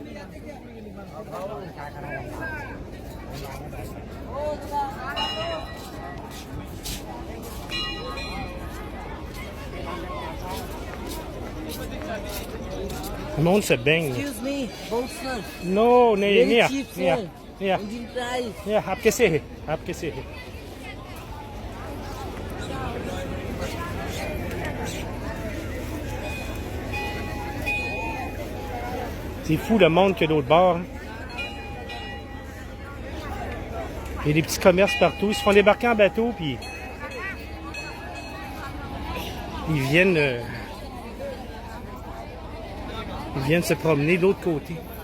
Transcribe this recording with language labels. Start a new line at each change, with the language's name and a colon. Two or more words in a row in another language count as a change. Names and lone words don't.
French: Le monde se baigne.
English: Excuse me, boat sir. No, Very yeah, cheap, yeah, sir. yeah, Engine price. yeah.
Hindi: आपके से है, आपके से है.
French: C'est fou le monde qu'il y a d'autre bord. Hein. Il y a des petits commerces partout. Ils se font débarquer en bateau, puis ils viennent se promener de l'autre côté.